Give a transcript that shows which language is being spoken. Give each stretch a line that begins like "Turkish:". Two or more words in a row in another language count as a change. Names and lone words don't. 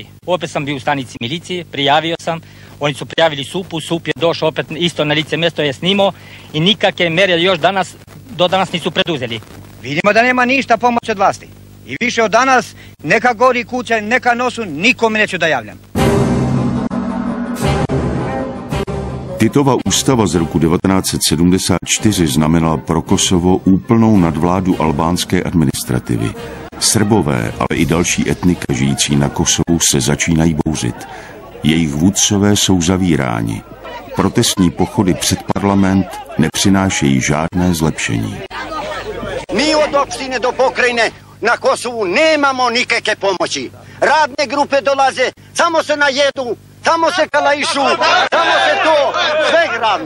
Serbian: Opet sam bio u stanici milicije, prijavio sam, oni su prijavili SUP-u, SUP je došao opet isto na lice mesto, je snimao i nikakve mere još do danas nisu preduzeli. Vidimo da nema ništa pomoć od vlasti. I više od danas, neka gori kuća, neka nosu, nikome neću da javljam.
Czech: Titova ústava z roku 1974 znamenala pro Kosovo úplnou nadvládu albánské administrativy. Srbové, ale i další etnika žijící na Kosovu se začínají bouřit. Jejich vůdcové jsou zavíráni. Protestní pochody před parlament nepřinášejí žádné zlepšení.
Serbian: Mi od opštine do pokrajine na Kosovu nemamo nikakve pomoći. Radne grupe dolaze, samo se najedu, samo se kalaišu, samo se to, sve ravno.